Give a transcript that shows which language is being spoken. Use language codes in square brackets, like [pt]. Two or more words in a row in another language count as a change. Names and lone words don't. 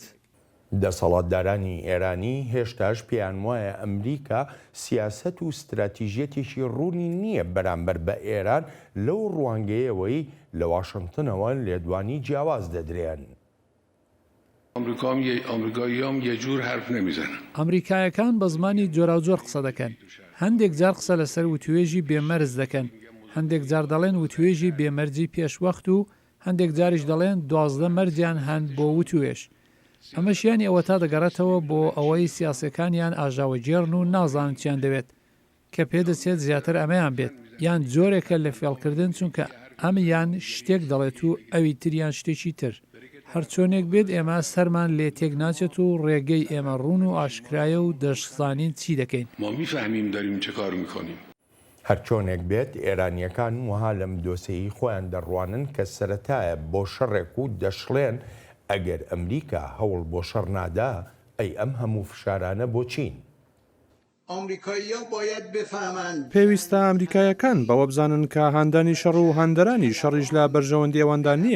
[ckb] دەسەڵاتدارانی ئێرانی هێشتاش پێیان وایە ئەمریکا سیاست و استراتیژیەتێکی ڕوونی نییە بەرامبەر بە ئێران لەو ڕوانگەیەوەی لە واشنگتنەوە لێدوانی جیاواز دەدرێن. [fa] ئەمریکاییام یە جور حرف نەمیزەن. [ckb] ئەمریکایەکان بە زمانی جۆراوجۆر قسە دەکەن. هەندێک جار قسە لەسەر وتوێژی بێمەرز دەکەن. هەندێک جار دەڵێن وتوێژی بێمەرجی پێشوەخت و هەندێک جاریش دەڵێن 12 مەرجیان هەند بۆ وتوێژ. ئەمەشیانی ئەوە تا دەگەڕێتەوە بۆ ئەوەی سیاسەکانیان ئاژاوەجێڕن و نازانن چیان دەوێت کە پێدەچێت زیاتر ئەمەیان بێت یان جۆرێکە لە فێڵکردن چونکە ئەمیان شتێک دەڵێت و ئەوی تریان شتێکی تر. هەرچۆنێک بێت ئێمە سەرمان لێ تێک ناچێت و ڕێگەی ئێمە ڕوون و ئاشکرایە و دەشزانین چی دەکەین. [fa] ما میفهمیم داریم چه کار میکنیم. [ckb] هەرچۆنێک بێت ئێرانیەکان وها لەم دۆسەیی خۆیان دەڕوانن کە سەرەتایە بۆ شەڕێک و دەشڵێن ئەگەر ئەمریکا هەوڵ بۆ شەڕ نادا ئەی ئەم هەموو فشارانە بۆ چین. پێویستە ئەمریکایەکان بەوە بزانن کە هاندانی شەڕ و هاندەرانی شەڕیش لە بەرژەوەندی ئەوەندا نییە.